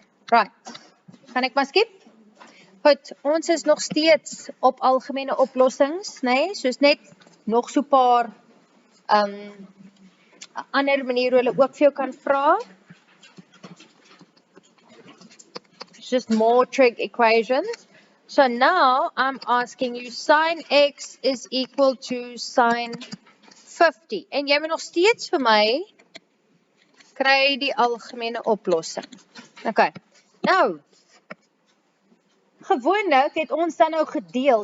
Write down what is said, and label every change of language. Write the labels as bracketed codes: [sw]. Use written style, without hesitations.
[af] Right. Gaan ek maar skip? Goed, ons is nog steeds op algemene oplossings, nee, soos net nog so paar ander maniere hulle ook vir jou kan vra. [en] It's just more trig equations. So now I'm asking you sin x is equal to sin 50. [af] En jy moet nog steeds vir my kry die algemene oplossing. Okay. Nou, gewoonlik het ons dan nou gedeel.